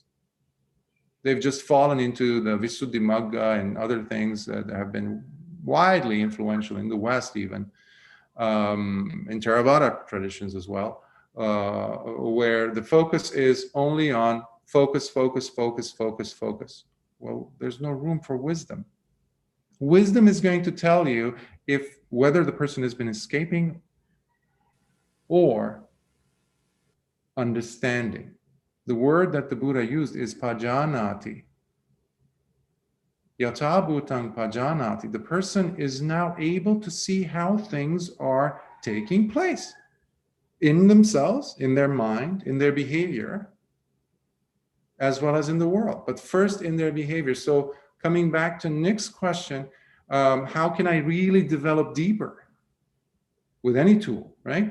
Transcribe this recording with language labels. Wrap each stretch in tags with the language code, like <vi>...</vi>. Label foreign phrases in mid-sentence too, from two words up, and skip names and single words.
<en>They've just fallen into the Visuddhimagga and other things that have been widely influential in the West even, in Theravada traditions as well, where the focus is only on focus, focus, focus, focus, focus. Well, there's no room for wisdom. Wisdom is going to tell you if whether the person has been escaping or understanding. The word that the Buddha used is pajanati.</en> <pi>Yata bhutang pajanati.</pi> <en>The person is now able to see how things are taking place in themselves, in their mind, in their behavior, as well as in the world, but first in their behavior. So coming back to Nick's question, how can I really develop deeper with any tool, right?</en>